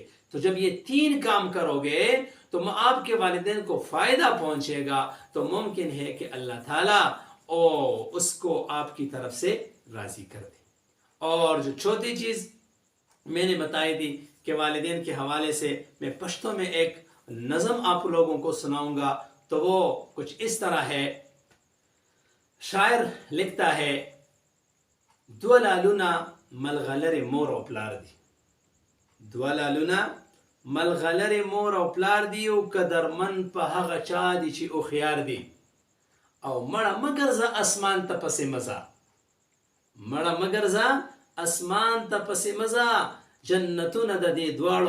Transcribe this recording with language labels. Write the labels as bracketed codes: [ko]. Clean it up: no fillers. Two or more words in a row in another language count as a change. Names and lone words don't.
[ur] تو جب یہ 3 کام کرو گے تو آپ کے والدین کو فائدہ پہنچے گا، تو ممکن ہے کہ اللہ تعالیٰ اس کو آپ کی طرف سے راضی کر دے۔ اور جو چوتھی چیز میں نے بتائی تھی کہ والدین کے حوالے سے میں پشتو میں ایک نظم آپ لوگوں کو سناؤں گا، تو وہ کچھ اس طرح ہے۔ شاعر لکھتا ہے: [ps] دولالونا ملغلر مور او پلار دی، دولالونا ملغلر مور او پلار دی، او قدرمن په هغه چا دی چې او خيار دی، او مړه مګرځه اسمان ته پسې مزه، مړه مګرځه اسمان ته پسې مزه، جنتونه د دې دواړو